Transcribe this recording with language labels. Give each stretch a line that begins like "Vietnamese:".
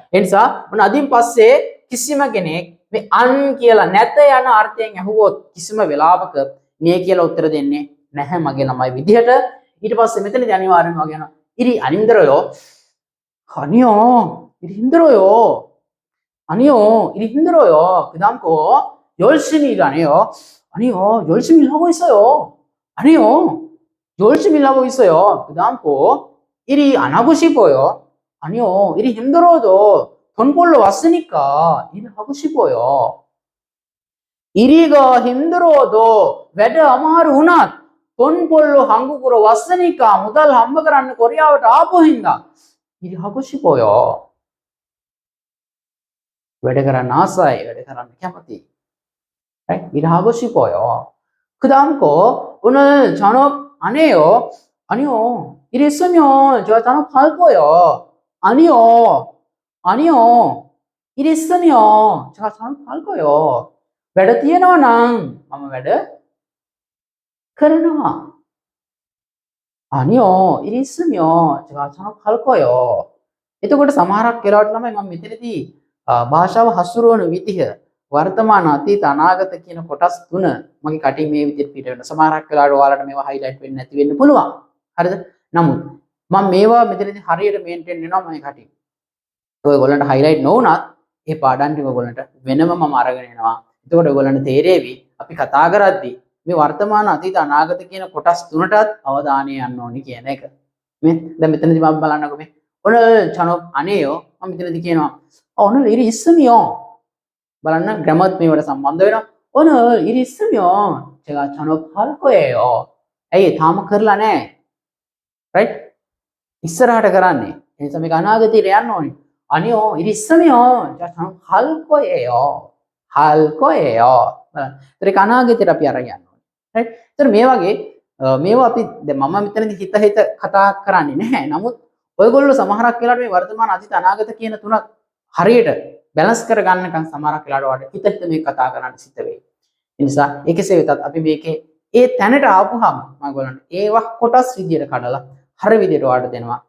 Sinhala: ඒ නිසා මොන අදින් පස්සේ කිසිම කෙනෙක් මේ අන් කියලා නැත යන අර්ථයෙන් අහුවොත් කිසිම වෙලාවක මේ කියලා උත්තර දෙන්නේ නැහැ මගේ ළමයි විදිහට. ඊට පස්සේ මෙතනදී අනිවාර්යයෙන්ම වගේ යනවා. ඉරි අනින්දරයෝ අනියෝ ඉරි හින්දරයෝ
Korean: 아니요, 일이 힘들어요. 그다음 거 열심히 일하네요. 아니요, 열심히 일하고 있어요. 아니요, 열심히 일하고 있어요. 그다음 거 일이 안 하고 싶어요. 아니요, 일이 힘들어도 돈 벌러 왔으니까 일을 하고 싶어요. 일이가 힘들어도
Sinhala: වැඩ අමාරු වුණත්
Korean: 돈 벌러 한국으로 왔으니까
Sinhala: මුදල් හම්බ කරන්න කොරියාවට ආපු හින්දා
Korean: 일이 하고 싶어요.
Sinhala: වැඩ කරන්න ආසයි, වැඩ කරන්න කැමතියි. right?
Korean: 일하고 싶어요. 그다음 거 오늘 잔업 안 해요. 아니요. 일 있으면 제가 잔업할 거예요. 아니요. 아니요. 일 있으면 제가 잔업할 거예요.
Sinhala: වැඩ තියෙනවා නම් මම වැඩ කරනවා.
Korean: 아니요. 일 있으면 제가 잔업할 거예요.
Sinhala: එතකොට සමහරක් වෙලාවට ළමයි මම මෙතනදී භාෂාව හසුරුවන විදිහ වර්තමාන අතීත අනාගත කියන කොටස් තුන මගේ කටින් මේ විදිහට පිට වෙනවා. සමහරක් වෙලාවට ඔයාලට මේවා highlight වෙන්නේ නැති වෙන්න පුළුවන්. හරිද? නමුත් මම මේවා මෙතනදී හරියට මේන්ටේන් වෙනවා මගේ කටින්. ඔයගොල්ලන්ට highlight නොවුනත් ඒ පාඩම් ටික ඔයගොල්ලන්ට වෙනම මම අරගෙන එනවා. එතකොට ඔයගොල්ලන්ට තේරෙවි අපි කතා කරද්දී මේ වර්තමාන අතීත අනාගත කියන කොටස් තුනටත් අවධානය යන්න ඕනි කියන එක. මේ දැන් මෙතනදී මම බලන්නකො මේ
Korean: 오늘 잔업 안 해요.
Sinhala: මම මෙතනදී කියනවා
Korean: 오늘 일이 있으면
Sinhala: බලන්න ග්‍රැමර් මේවට සම්බන්ධ වෙනවා.
Korean: 오늘 일이 있으면 제가 잔업할 거예요.
Sinhala: ඇයි තාම කරලා නැහැ. right? ඉස්සරහට කරන්නේ. ඒ නිසා මේක අනාගතයට යන්න ඕනේ.
Korean: 아니요. 일이 있으면 제가 잔업할 거예요. 할 거예요.
Sinhala: බලන්න. ඒක අනාගතයට අපි අරන් යන්න ඕනේ. right? ඒතර මේ වගේ මේවා අපි දැන් මම මෙතනදී හිත කතා කරන්නේ නැහැ. නමුත් ඔයගොල්ලෝ සමහරක් වෙලාවට මේ වර්තමාන අතීත අනාගත කියන තුනක් හරියට බැලන්ස් කරගන්නකම් සමහරක් වෙලාවට හිත මේ කතා කරන්න සිද්ධ වෙයි. ඒ නිසා ඒකසේ වෙතත් අපි මේකේ ඒ තැනට ආපුහම මම ඔයගොල්ලන්ට ඒවා කොටස් විදියට කඩලා හරිය විදියට ඔයාලට දෙනවා.